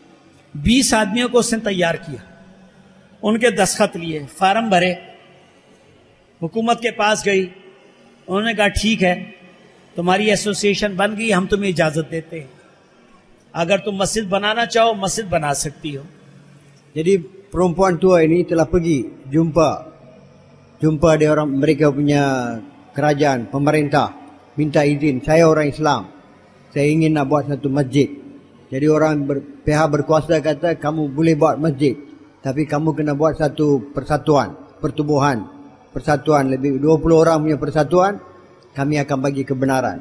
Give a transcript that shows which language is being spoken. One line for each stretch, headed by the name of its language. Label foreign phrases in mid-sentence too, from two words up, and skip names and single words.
Urdu: 20 آدمیوں کو اس نے تیار کیا، ان کے دستخط لیے، فارم بھرے، حکومت کے پاس گئی. انہوں نے کہا ٹھیک ہے، تمہاری ایسوسی ایشن بن گئی، ہم تمہیں اجازت دیتے ہیں، اگر تم مسجد بنانا چاہو مسجد بنا سکتی ہو.
Malay: Jadi perempuan tua ini telah pergi jumpa dia orang, mereka punya kerajaan, pemerintah, minta izin, saya orang Islam, saya ingin nak buat satu masjid. Jadi orang pihak berkuasa kata, kamu boleh buat masjid, tapi kamu kena buat satu persatuan, persatuan lebih 20 orang punya persatuan, kami akan bagi kebenaran.